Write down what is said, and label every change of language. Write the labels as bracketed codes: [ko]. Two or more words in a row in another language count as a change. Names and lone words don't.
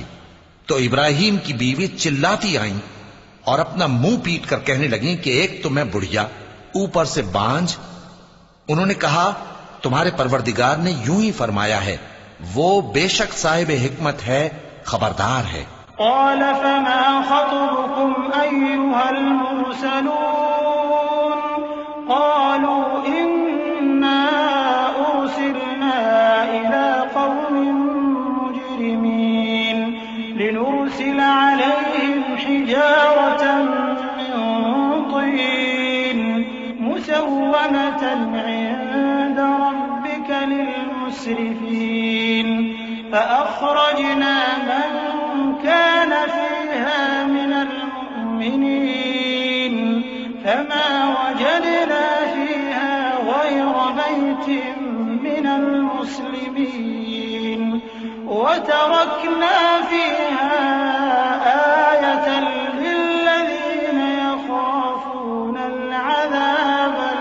[ur] تو ابراہیم کی بیوی چلاتی آئیں اور اپنا منہ پیٹ کر کہنے لگی کہ ایک تو میں بڑھیا، اوپر سے بانجھ. انہوں نے کہا، تمہارے پروردگار نے یوں ہی فرمایا ہے، وہ بے شک صاحب حکمت ہے، خبردار ہے. [ar] قال فما خطبكم أيها المرسلون قالوا إنا أرسلنا إلى قوم مجرمين لنرسل عليهم حجارة من طين مسومة عند ربك للمسرفين فأخرجنا मन كان فيها من المؤمنين فما وجدنا فيها غير بيت من المسلمين وتركنا فيها آية للذين يخافون العذاب